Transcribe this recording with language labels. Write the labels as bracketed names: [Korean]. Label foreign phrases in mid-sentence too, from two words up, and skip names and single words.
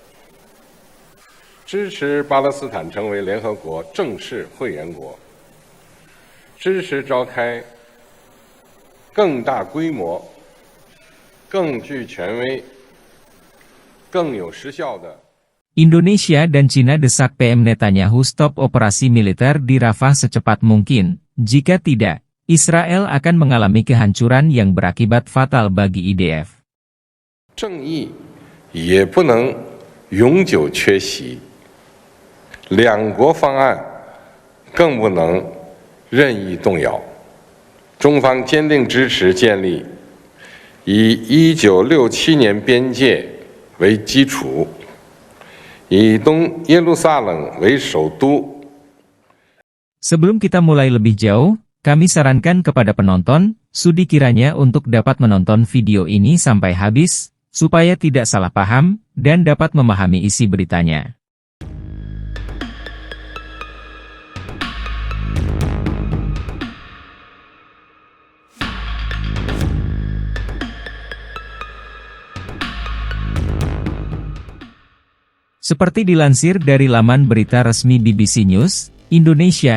[Chinese] 支持巴勒斯坦成为联合国正式会员国，支持召开更大规模、更具权威、更有时效的。 [Indonesian] Indonesia dan Cina desak PM Netanyahu stop operasi militer di Rafah secepat mungkin. Jika tidak, Israel akan mengalami kehancuran yang berakibat fatal bagi IDF. [Chinese] 正义也不能永久缺席，两国方案更不能任意动摇。中方坚定支持建立以1967年边界为基础，以东耶路撒冷为首都。 [Indonesian] Sebelum kita mulai lebih jauh, kami sarankan kepada penonton, sudi kiranya untuk dapat menonton video ini sampai habis, supaya tidak salah paham, dan dapat memahami isi beritanya. Seperti dilansir dari laman berita resmi BBC News, Indonesia